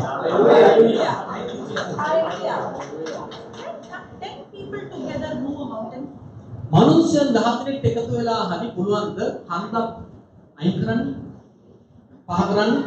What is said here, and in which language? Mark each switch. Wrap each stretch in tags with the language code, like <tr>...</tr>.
<en>Hallelujah. Hallelujah. Can 10 people together move a mountain?</en> <si>මනුෂ්‍යයන් 10 දෙනෙක් එකතු වෙලා හරි පුළුවන්ද හන්දක් අයින් කරන්න පහ කරන්න</si>